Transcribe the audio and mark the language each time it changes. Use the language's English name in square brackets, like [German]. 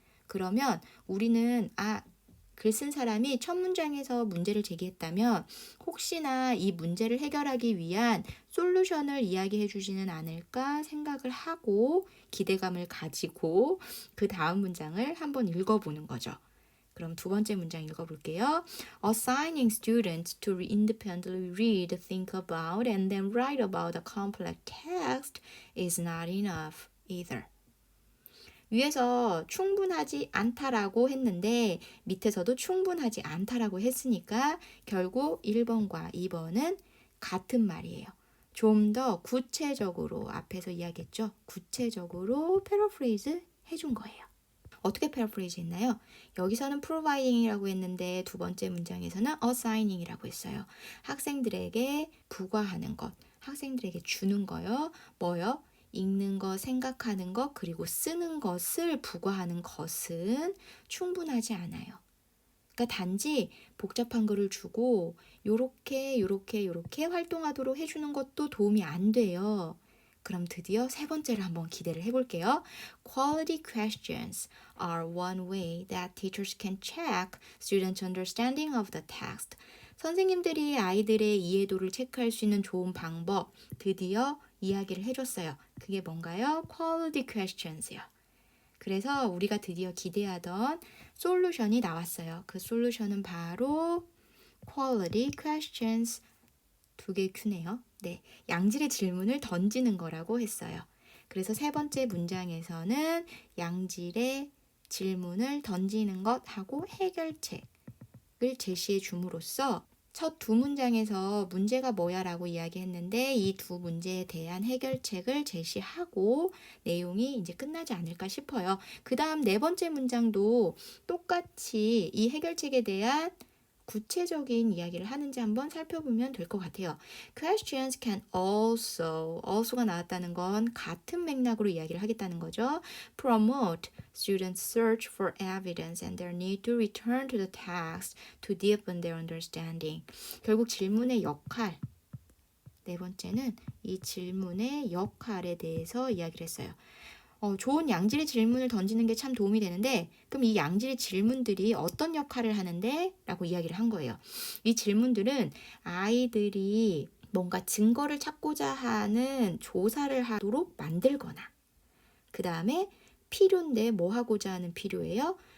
[Korean] 그러면 우리는 글 쓴 사람이 첫 문장에서 문제를 제기했다면 혹시나 이 문제를 해결하기 위한 솔루션을 이야기해 주지는 않을까 생각을 하고 기대감을 가지고 그 다음 문장을 한번 읽어보는 거죠. 그럼 두 번째 문장 읽어볼게요. [English] Assigning students to independently read, think about, and then write about a complex text is not enough either. [Korean] 위에서 충분하지 않다라고 했는데 밑에서도 충분하지 않다라고 했으니까 결국 1번과 2번은 같은 말이에요. 좀 더 구체적으로 앞에서 이야기했죠. 구체적으로 패러프레이즈 해준 거예요. 어떻게 패러프레이즈 했나요? 여기서는 providing이라고 했는데 두 번째 문장에서는 assigning이라고 했어요. 학생들에게 부과하는 것, 학생들에게 주는 거요. 뭐요? 읽는 것, 생각하는 것, 그리고 쓰는 것을 부과하는 것은 충분하지 않아요. 그러니까 단지 복잡한 글을 주고 요렇게 활동하도록 해주는 것도 도움이 안 돼요. 그럼 드디어 세 번째를 한번 기대를 해볼게요. [English] Quality questions are one way that teachers can check students' understanding of the text. [Korean] 선생님들이 아이들의 이해도를 체크할 수 있는 좋은 방법 드디어 이야기를 해줬어요. 그게 뭔가요? Quality questions요. 그래서 우리가 드디어 기대하던 솔루션이 나왔어요. 그 솔루션은 바로 quality questions. 두 개 큐네요. 네, 양질의 질문을 던지는 거라고 했어요. 그래서 세 번째 문장에서는 양질의 질문을 던지는 것하고 해결책을 제시해 줌으로써 첫 두 문장에서 문제가 뭐야 라고 이야기했는데 이 두 문제에 대한 해결책을 제시하고 내용이 이제 끝나지 않을까 싶어요. 그 다음 네 번째 문장도 똑같이 이 해결책에 대한 구체적인 이야기를 하는지 한번 살펴보면 될 것 같아요. [English] Questions can also [Korean] 가 나왔다는 건 같은 맥락으로 이야기를 하겠다는 거죠. [English] Promote students' search for evidence and their need to return to the text to deepen their understanding. [Korean] 결국 질문의 역할, 네 번째는 이 질문의 역할에 대해서 이야기를 했어요. 좋은 양질의 질문을 던지는 게 참 도움이 되는데 그럼 이 양질의 질문들이 어떤 역할을 하는데? 라고 이야기를 한 거예요. 이 질문들은 아이들이 뭔가 증거를 찾고자 하는 조사를 하도록 만들거나 그 다음에 필요인데 뭐 하고자 하는 필요예요?